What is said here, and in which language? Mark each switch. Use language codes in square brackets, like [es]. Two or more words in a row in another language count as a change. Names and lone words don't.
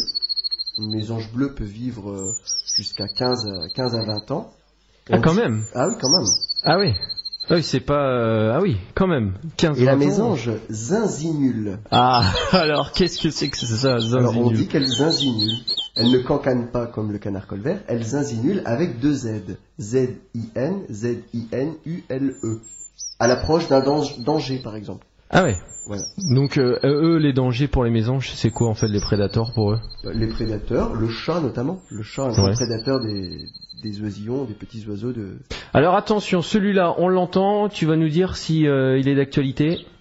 [fr] Une mésange bleue peut vivre jusqu'à 15 à 20 ans. Ah, quand même. Ah oui, quand même. Ah oui. Oui, c'est pas... Ah oui, quand même. 15 Et la ans. mésange zinzinule. Ah, alors qu'est-ce que c'est ça, zinzinule? Alors on dit qu'elle zinzinule. Elle ne cancane pas comme le canard colvert, elle zinzinule avec deux Z. Z-I-N, Z-I-N-U-L-E. À l'approche d'un danger, par exemple. Ah ouais. Voilà. Donc eux, les dangers pour les mésanges, c'est quoi en fait les prédateurs pour eux? Les prédateurs, le chat notamment. Le chat, un grand prédateur des oisillons, des petits oiseaux de... Alors attention, celui-là, on l'entend, tu vas nous dire si il est d'actualité.